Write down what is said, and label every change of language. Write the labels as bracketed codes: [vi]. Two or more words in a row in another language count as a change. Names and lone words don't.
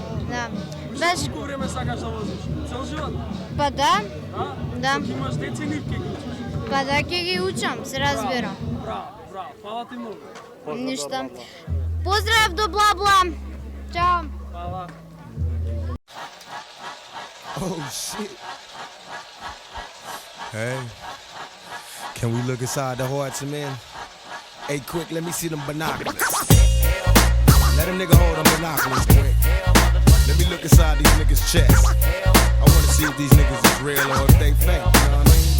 [mk] Да. Баш, Колку време сакаш да возиш? Цел живот? па да, Да? да. Колку имаш деца и нивки ги учиш? Па да ќе ги учам, се разбира. Браво. Фала ти многу. Ништа. Поздрав до Бла-Бла. Чао. Фала. [en] Oh shit. Hey, can we look inside the hearts of men? Hey, quick, let me see them binoculars. Let a nigga hold them binoculars, quick. Let me look inside these niggas' chests. I wanna see if these niggas is real or if they fake, you know what I mean?